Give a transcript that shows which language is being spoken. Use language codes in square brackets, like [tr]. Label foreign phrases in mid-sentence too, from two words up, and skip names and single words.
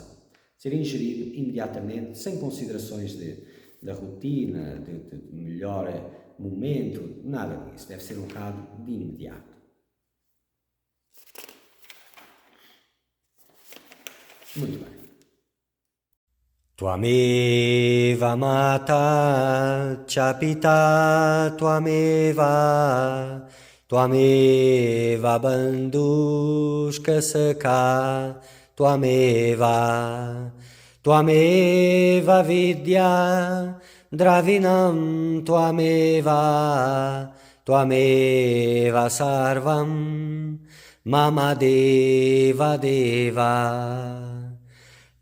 [pt] Ser ingerido imediatamente, sem considerações da rotina, de melhor momento, nada disso. Deve ser honrado de imediato. Muito bem. [sa] त्वमेव माता च पिता त्वमेव बन्धुश्क सखा त्वमेव विद्या द्रविणं त्वमेव सर्वं मम देव देव.